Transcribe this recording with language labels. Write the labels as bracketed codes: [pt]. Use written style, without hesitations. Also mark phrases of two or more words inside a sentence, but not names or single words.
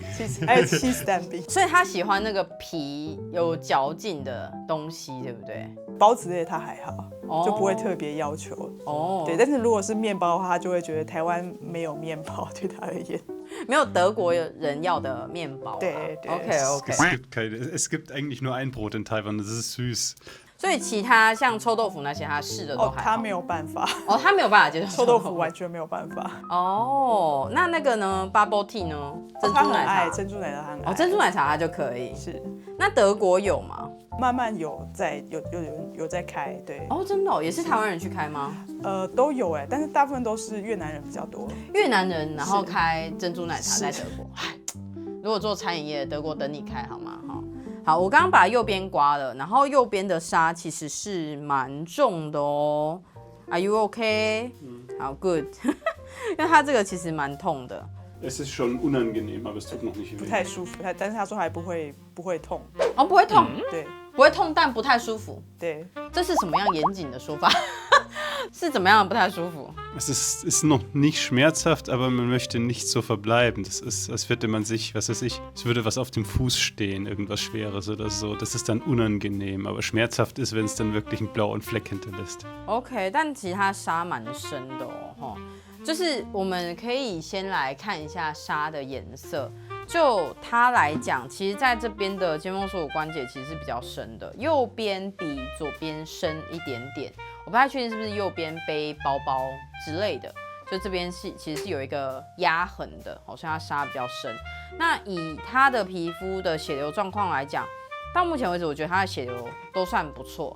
[zh] 还有 [en] cheese dumpling。 [zh] 所以他喜欢那个皮有嚼劲的东西，对不对？包子类他还好，就不会特别要求。哦。对，但是如果是面包的话，他就会觉得台湾没有面包，对他而言。没有德国人要的面包。对。 OK。 [de] Es gibt eigentlich nur ein Brot in Taiwan, das ist süß. [zh] 所以其他像臭豆腐那些，他试的都还好。他没有办法。他没有办法接受臭豆腐，完全没有办法。哦，那个呢 ？ [en] Bubble tea [zh] 呢？珍珠奶茶，珍珠奶茶他很爱。珍珠奶茶他就可以。是。那德国有吗？慢慢有在开，对。哦，真的也是台湾人去开吗？都有但是大部分都是越南人比较多。越南人然后开珍珠奶茶在德国。如果做餐饮业，德国等你开好吗？好，我刚刚把右边刮了，然后右边的痧其实是蛮重的哦。 [en] Are you okay？ [zh] 好 ，good 。因为它这个其实蛮痛的。 [de] Es ist schon unangenehm, aber es tut noch nicht weh. [zh] 不太舒服，但是他说还不会痛。哦，不会痛。对。不会痛，但不太舒服。对。这是什么样严谨的说法？是怎么样的不太舒服？ [de] Es ist noch nicht schmerzhaft, aber man möchte nicht so verbleiben. Das ist, als würde man sich, was weiß ich, es würde was auf dem Fuß stehen, irgendwas Schweres oder so. Das ist dann unangenehm, aber schmerzhaft ist, wenn es dann wirklich einen blauen Fleck hinterlässt. [zh] OK， 但其实它痧蛮深的哦，就是我们可以先来看一下痧的颜色。就它来讲，其实在这边的肩峰锁骨关节其实是比较深的，右边比左边深一点点。我不太确定是不是右边背包包之类的，就这边其实是有一个压痕的，所以它痧比较深。那以它的皮肤的血流状况来讲， 到目前为止，我觉得它的血流都算不错。